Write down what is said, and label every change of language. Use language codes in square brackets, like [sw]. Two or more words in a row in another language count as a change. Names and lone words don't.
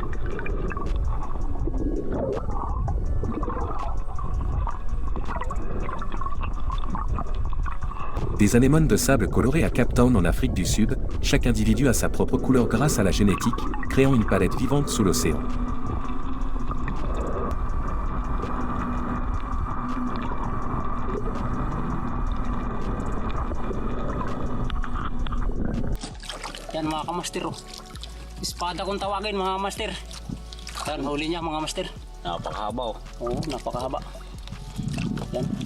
[fr] Des anémones de sable colorées à Cape Town en Afrique du Sud, chaque individu a sa propre couleur grâce à la génétique, créant une palette vivante sous l'océan. [tl] Yan mga kamaster, oh. Espada kung tawagin mga master. Yan, huli niya mga master. Napakahaba, oh. Oo, napakahaba. Yan.